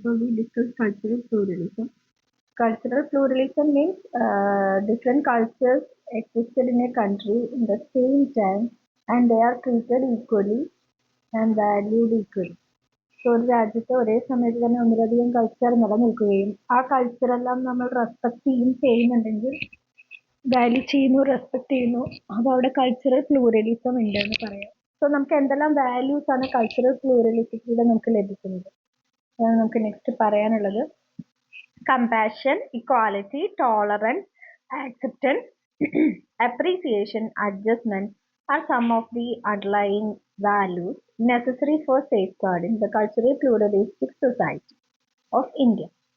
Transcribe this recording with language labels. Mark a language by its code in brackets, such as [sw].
[en] So we discussed cultural pluralism. Cultural pluralism means different cultures existed in a country in the same time and they are treated equally and valued equally. [ml] So ഒരു രാജ്യത്ത് ഒരേ സമയത്ത് തന്നെ ഒന്നിലധികം culture നിലനിൽക്കുകയും ആ കൾച്ചറെല്ലാം നമ്മൾ respect ചെയ്യുന്നുണ്ടെങ്കിൽ വാല്യൂ ചെയ്യുന്നു, റെസ്പെക്ട് ചെയ്യുന്നു, അപ്പോൾ അവിടെ കൾച്ചറൽ പ്ലൂറലിസം ഉണ്ട് എന്ന് പറയാം. സോ നമുക്ക് എന്തെല്ലാം വാല്യൂസ് ആണ് കൾച്ചറൽ പ്ലൂറലിസത്തിലൂടെ നമുക്ക് ലഭിക്കുന്നത്? അതാണ് നമുക്ക് നെക്സ്റ്റ് പറയാനുള്ളത്. [en] Compassion, equality, tolerance, acceptance, appreciation, adjustment are some of the underlying values necessary for safeguarding the culturally pluralistic society of India.